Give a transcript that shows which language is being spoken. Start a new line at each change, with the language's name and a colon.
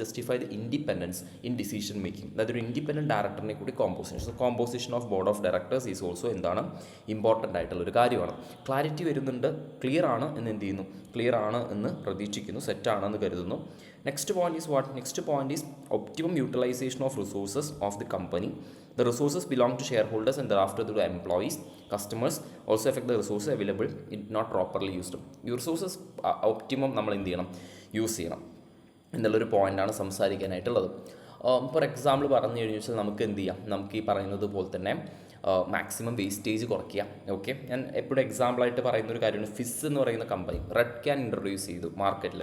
English: Justify the independence in decision making.
Malayalam: അതായത് ഒരു independent ഡയറക്ടറിനെ കൂടി
English: composition of board of directors is also
Malayalam: എന്താണ് important ആയിട്ടുള്ളൊരു കാര്യമാണ്. ക്ലാരിറ്റി വരുന്നുണ്ട്, ക്ലിയർ ആണ് എന്ന് എന്ത് ചെയ്യുന്നു, ക്ലിയർ ആണ് എന്ന് പ്രതീക്ഷിക്കുന്നു, സെറ്റാണെന്ന് കരുതുന്നു.
English: Next point is what? Next point is optimum utilization of resources of the company. The resources belong to shareholders and thereafter to employees. Customers also affect the resources available if not properly used.
Malayalam: ഈ resources optimum നമ്മൾ എന്ത് ചെയ്യണം, use ചെയ്യണം എന്നുള്ളൊരു പോയിൻ്റാണ് സംസാരിക്കാനായിട്ടുള്ളത്. For example പറഞ്ഞു കഴിഞ്ഞു വെച്ചാൽ നമുക്ക് എന്ത് ചെയ്യാം, നമുക്ക് ഈ പറയുന്നത് പോലെ തന്നെ മാക്സിമം വേസ്റ്റേജ് കുറയ്ക്കുക. ഓക്കെ, ഞാൻ എപ്പോഴും എക്സാമ്പിളായിട്ട് പറയുന്ന ഒരു കാര്യമാണ് ഫിസ് എന്ന് പറയുന്ന കമ്പനി റെഡ് ക്യാൻ ഇൻട്രൊഡ്യൂസ് ചെയ്തു മാർക്കറ്റിൽ.